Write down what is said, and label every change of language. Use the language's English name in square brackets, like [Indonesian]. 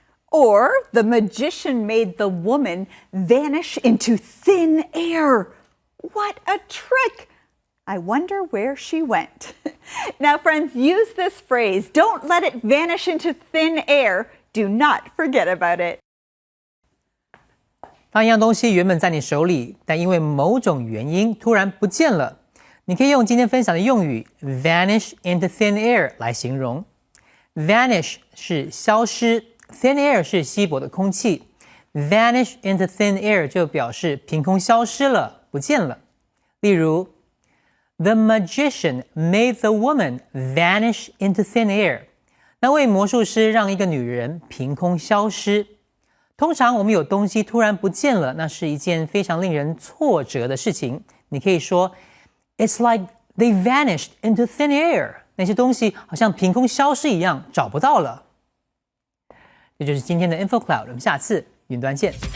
[English] Or the magician made the woman vanish into thin air. What a trick! I wonder where she went. Now, friends, use this phrase. Don't let it vanish into thin air. Do not forget about it. [Chinese] 当一样东西原本在你手里，但因为某种原因突然不见了，你可以用今天分享的用语 vanish into thin air 来形容。 Vanish 是消失 ，thin air 是稀薄的空气。 Vanish into thin air 就表示凭空消失了，不见了。例如 [English] The magician made the woman vanish into thin air. [Chinese] 那位魔术师让一个女人凭空消失。通常我们有东西突然不见了，那是一件非常令人挫折的事情。你可以说 [English] It's like they vanished into thin air. [Chinese] 那些东西好像凭空消失一样，找不到了。这就是今天的 Info Cloud， 我们下次云端见。